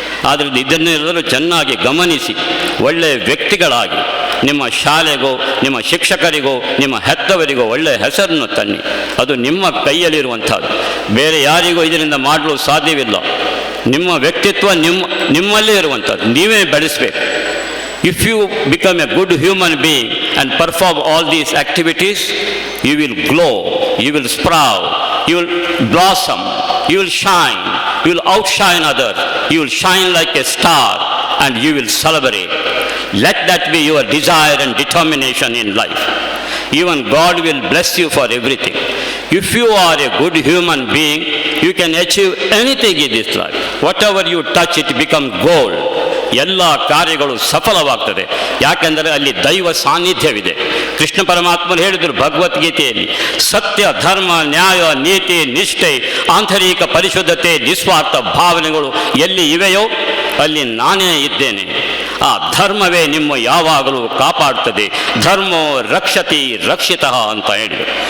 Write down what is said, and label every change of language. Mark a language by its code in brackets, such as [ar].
[kn] ಆದರೆ ಇದನ್ನೆಲ್ಲರೂ ಚೆನ್ನಾಗಿ ಗಮನಿಸಿ ಒಳ್ಳೆಯ ವ್ಯಕ್ತಿಗಳಾಗಿ ನಿಮ್ಮ ಶಾಲೆಗೋ, ನಿಮ್ಮ ಶಿಕ್ಷಕರಿಗೋ, ನಿಮ್ಮ ಹೆತ್ತವರಿಗೋ ಒಳ್ಳೆಯ ಹೆಸರನ್ನು ತನ್ನಿ. ಅದು ನಿಮ್ಮ ಕೈಯಲ್ಲಿರುವಂಥದ್ದು. ಬೇರೆ ಯಾರಿಗೂ ಇದರಿಂದ ಮಾಡಲು ಸಾಧ್ಯವಿಲ್ಲ. ನಿಮ್ಮ ವ್ಯಕ್ತಿತ್ವ ನಿಮ್ಮಲ್ಲೇ ಇರುವಂಥದ್ದು, ನೀವೇ ಬೆಳೆಸಬೇಕು. [en] If you become a good human being and perform all these activities, you will glow, you will sprout, you will blossom, you will shine, you will outshine others, you will shine like a star and you will celebrate. Let that be your desire and determination in life. Even God will bless you for everything. If you are a good human being, you can achieve anything in this life. Whatever you touch, it becomes gold. [kn] ಎಲ್ಲ ಕಾರ್ಯಗಳು ಸಫಲವಾಗ್ತದೆ. ಯಾಕೆಂದರೆ ಅಲ್ಲಿ ದೈವ ಸಾನ್ನಿಧ್ಯವಿದೆ. ಕೃಷ್ಣ ಪರಮಾತ್ಮರು ಹೇಳಿದರು ಭಗವದ್ಗೀತೆಯಲ್ಲಿ, ಸತ್ಯ, ಧರ್ಮ, ನ್ಯಾಯ, ನೀತಿ, ನಿಷ್ಠೆ, ಆಂತರಿಕ ಪರಿಶುದ್ಧತೆ, ನಿಸ್ವಾರ್ಥ ಭಾವನೆಗಳು ಎಲ್ಲಿ ಇವೆಯೋ ಅಲ್ಲಿ ನಾನೇ ಇದ್ದೇನೆ. ಆ ಧರ್ಮವೇ ನಿಮ್ಮ ಯಾವಾಗಲೂ ಕಾಪಾಡ್ತದೆ. ಧರ್ಮೋ ರಕ್ಷತಿ ರಕ್ಷಿತಃ ಅಂತ ಹೇಳಿದರು.